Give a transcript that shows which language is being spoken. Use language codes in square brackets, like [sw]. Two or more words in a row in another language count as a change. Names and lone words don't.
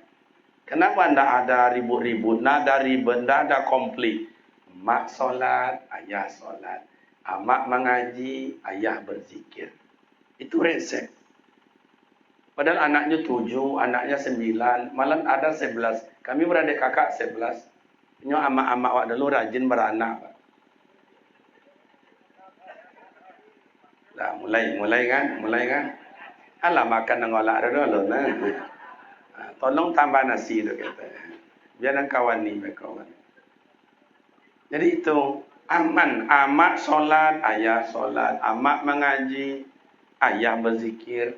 [id] Kenapa tidak ada ribut-ribut, tidak ada ribet, tidak ada konflik. Mak solat, ayah solat. Mak mengaji, ayah berzikir. Itu resep. Padahal anaknya 7, anaknya 9, malah ada 11. Kami beradik kakak 11. [min] Nyo amak-amak wak dulu rajin beranak. [id] Dah mulai kan? [min] Alah makan nang olak dulu nah. Tolong tambah nasi tu kata. [id] Biar nang kawan ni berkawan. Jadi itu aman, amak solat, ayah solat, amak mengaji, ayah berzikir.